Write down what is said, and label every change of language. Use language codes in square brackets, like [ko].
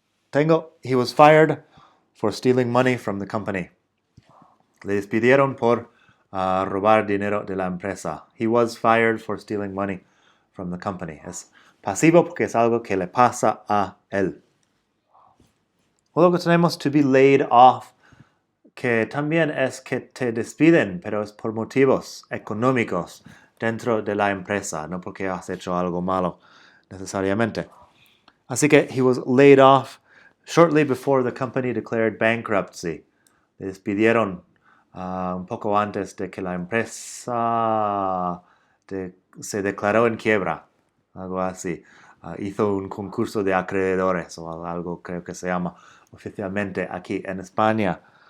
[en] Tengo, he was fired for stealing money from the company. [es] Le despidieron por robar dinero de la empresa. [en] He was fired for stealing money from the company. [es] Es pasivo porque es algo que le pasa a él. Luego tenemos [en] to be laid off, [es] que también es que te despiden, pero es por motivos económicos dentro de la empresa, no porque has hecho algo malo necesariamente. Así que [en] he was laid off shortly before the company declared bankruptcy. [es] Le despidieron un poco antes de que la empresa se declaró en quiebra, algo así. Hizo un concurso de acreedores o algo creo que se llama oficialmente aquí en España.